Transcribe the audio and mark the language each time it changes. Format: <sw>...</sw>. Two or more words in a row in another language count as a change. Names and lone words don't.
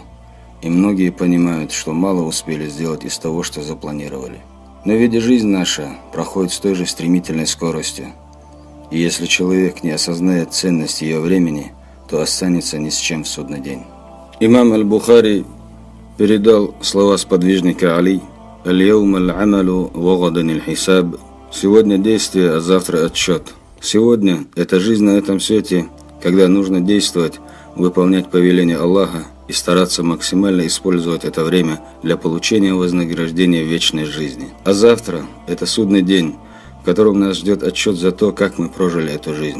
<ru>И многие понимают, что мало успели сделать из того, что запланировали. Но ведь жизнь наша проходит с той же стремительной скоростью. И если человек не осознает ценность ее времени, то останется ни с чем в судный день. Имам Аль-Бухари передал слова сподвижника Али:</ru> <ar>«اليوم العمل وغدا الحساب».</ar> <ru>Сегодня действие, а завтра отсчет. Сегодня – это жизнь на этом свете, когда нужно действовать, выполнять повеления Аллаха и стараться максимально использовать это время для получения вознаграждения в вечной жизни. А завтра – это судный день, в котором нас ждет отчет за то, как мы прожили эту жизнь.</ru>